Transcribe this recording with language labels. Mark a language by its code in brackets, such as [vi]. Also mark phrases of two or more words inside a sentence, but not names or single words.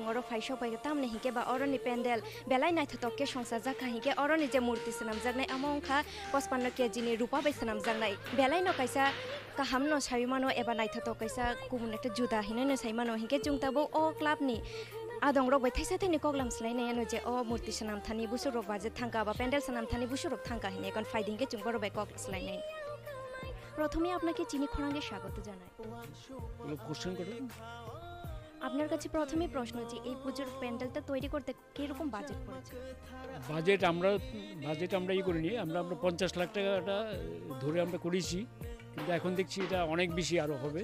[trp] अर फाइशक फाइगा तामने हिके बा अरनि पेंडेल बेलाय नाय थतके संसार जाखा हिके अरनि जे मूर्ति सनाम जागनाय अमंखा 55 केजि नि रूपा बै सनाम जागनाय बेलाय न कैसा काहामनो सायमानो एबा नाय थत कैसा कुबुन एकटा जुदा हिननो सायमानो हिके चुंगताबो अ क्लाबनि आदं रग बैथाय साथेनि कगलाम स्लायनाय नो जे अ मूर्ति सनाम थानि बुसु रग बाजे थांका बा पेंडेल सनाम थानि बुसु रग थांका हिने कन फाइदिंगे चुंगर बाय कग स्लायनाय [bn] প্রথমে আপনাকে চিনি খোরাঙ্গে স্বাগত জানাই। কোশ্চেন করে আপনার কাছে প্রথমে প্রশ্ন যে এই পুজোর প্যান্ডেলটা তৈরি করতে কিরকম বাজেট পড়েছে? বাজেট আমরা করিনি, আমরা 50 লাখ টাকাটা ধরে আমরা করেছি, কিন্তু এখন দেখছি এটা অনেক বেশি আরও হবে।